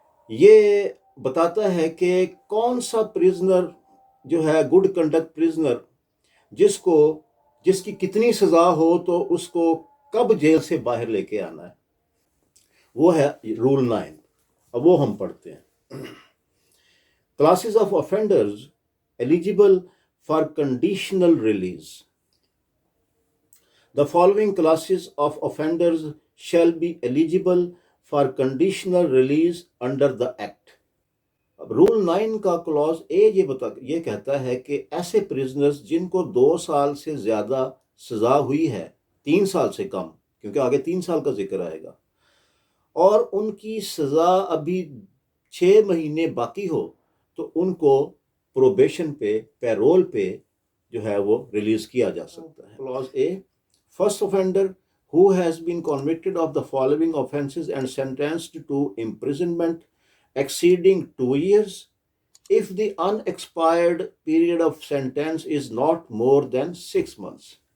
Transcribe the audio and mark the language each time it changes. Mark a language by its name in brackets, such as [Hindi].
[Urdu] یہ بتاتا ہے کہ کون سا پریزنر جو ہے گڈ کنڈکٹ پریزنر جس کی کتنی سزا ہو تو اس کو کب جیل سے باہر لے کے آنا ہے، وہ ہے رول 9۔ اب وہ ہم پڑھتے ہیں۔ [English] Classes of offenders eligible for conditional release. The following classes of offenders shall be eligible for conditional release under the Act. [Urdu] اب رول 9 کا کلاز اے یہ کہتا ہے کہ ایسے پریزنرز جن کو 2 سال سے زیادہ سزا ہوئی ہے، 3 سال سے کم، کیونکہ آگے 3 سال کا ذکر آئے گا، اور ان کی سزا ابھی 6 مہینے باقی ہو تو ان کو پروبیشن پہ، پیرول پہ جو ہے وہ ریلیز کیا جا سکتا ہے۔ Claus a, first [English] offender who has been convicted of the following offenses and sentenced to imprisonment exceeding 2 years if the unexpired period of sentence is not more than 6 months.